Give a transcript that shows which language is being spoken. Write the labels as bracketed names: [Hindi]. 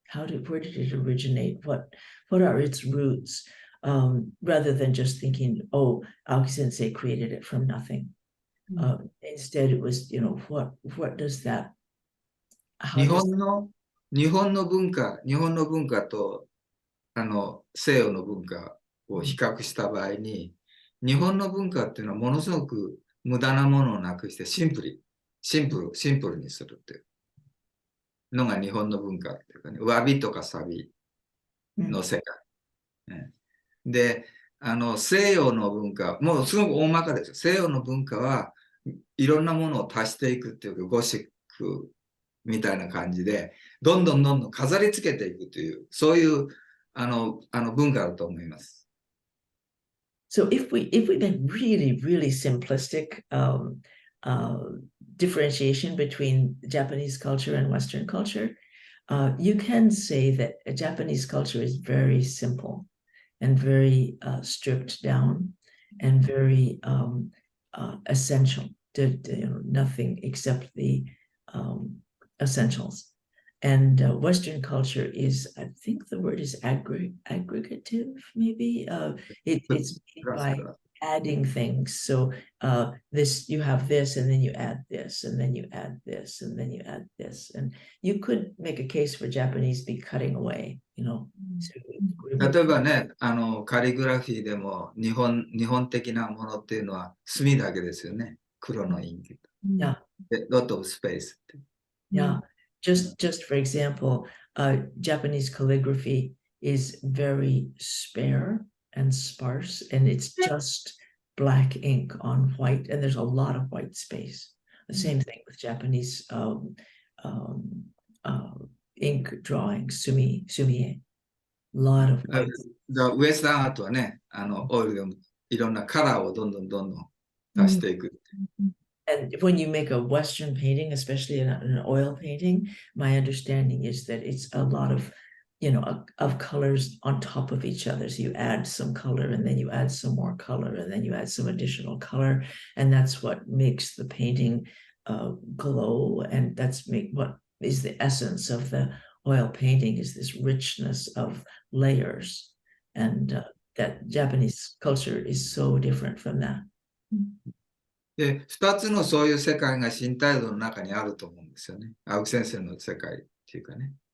[English] Where did it originate? What are its roots? Rather than just thinking, oh, Aoki Sensei created it from nothing. Instead, it was, what does that? [Japanese] 日本の文化と西洋の文化を比較した場合に、日本の文化っていうのはものすごく無駄なものをなくしてシンプルにするっていうのが日本の文化っていうかね、詫びとかサビの世界。で、西洋の文化、もうすごく大まかですよ。西洋の文化はいろんなものを足していくっていうか、ゴシックみたいな感じで、どんどん飾り付けていくという、そういう文化だと思います。 [English] So if we make really simplistic differentiation between Japanese culture and Western culture, you can say that Japanese culture is very simple and very stripped down and very essential. Nothing except the essentials. And Western culture is, I think the word is aggregative, maybe. It's made by adding things. So this, you have this, and then you add this, and then you add this, and then you add this. And you could make a case for Japanese be cutting away, So [Japanese] 例えばね、カリグラフィーでも日本的なものっていうのは墨だけですよね。黒のインク。 [English] Yeah. lot of space. Yeah. Just for example, Japanese calligraphy is very spare and sparse, and it's just black ink on white, and there's a lot of white space. The same thing with Japanese ink drawing, sumie. A lot of white. [Japanese] ウエスタンアートはね、オイルでもいろんなカラーをどんどん出していく。 [English] And when you make a Western painting, especially an oil painting, my understanding is that it's a lot of, of colors on top of each other. So you add some color, and then you add some more color, and then you add some additional color. And that's what makes the painting glow. And that's what is the essence of the oil painting, is this richness of layers. And that Japanese culture is so different from that. [Japanese] で、2つのそういう世界が新態度の中にあると思うんですよね。青木先生の世界っていうかね。